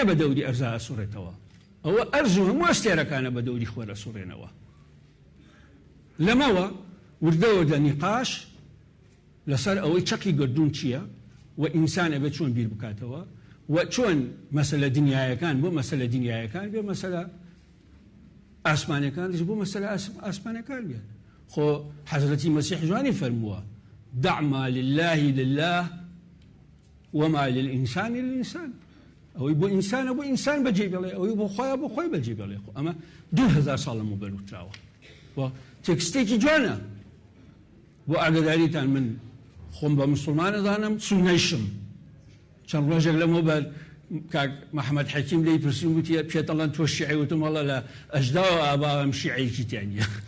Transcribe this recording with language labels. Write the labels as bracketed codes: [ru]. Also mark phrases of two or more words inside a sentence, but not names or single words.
[ckb] بە دەوری ئەرزا ئەسوڕێتەوە ئەوە ئەرز و هەموو ئەستێرەکانە بە دەوری خۆر ئەسوڕێنەوە لەمەوە وردەوە دە نیقاش لەسەر ئەوەی چەقی گردوون چییە و ئینسان ئەبێت چۆن بیر بکاتەوە و چۆن مەسەلە دنیایەکان بۆ مەسەلە دنیایەکان بێ مەسەلە ئاسمانەکان بۆ مەسەلە ئاسمانەکان بێت خۆ حەزرەتی مەسیح جوانی فەرمووە [ar] دع ما لله وما للإنسان للإنسان [ckb] ئەوەی بۆ ئینسانە بۆ ئینسان بەجێ بێڵێ ئەوەی بۆ خۆیە بۆ خۆی بەجێ بێڵێ خۆ ئەمە 2000 ساڵ لەمە بەروتراوە و تێکستێکی جوانە بۆ ئاگاداریتان من خۆم بە مسلمانە دانم سونەیشم چەند ڕۆژێک لەمە بەر کاک محەممەد حەکیم لێی پرسیم وتی پێتەڵەن تۆ شیعی وتم وەڵە لە ئەژداوە ئاباوەم شیعەیەکی تیانە